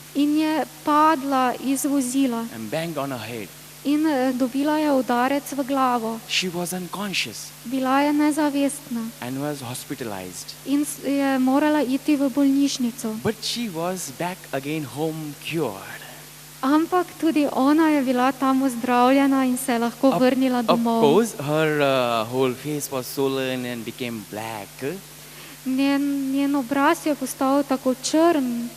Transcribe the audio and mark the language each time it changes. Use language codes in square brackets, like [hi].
[sl] in je padla iz vozila. [en] and banged on her head. [sl] In dobila je udarec v glavo. [en] She was unconscious [sl] Bila je nezavestna [en] and was hospitalized. [sl] in je morala iti v bolnišnico. [en] But she was back again home cured. [sl] Ampak tudi ona je bila tam ozdravljena in se je lahko vrnila [en] Of [sl] domov. [en] course, her whole face was swollen and became black. [sl] Njen obraz je postal tako črn,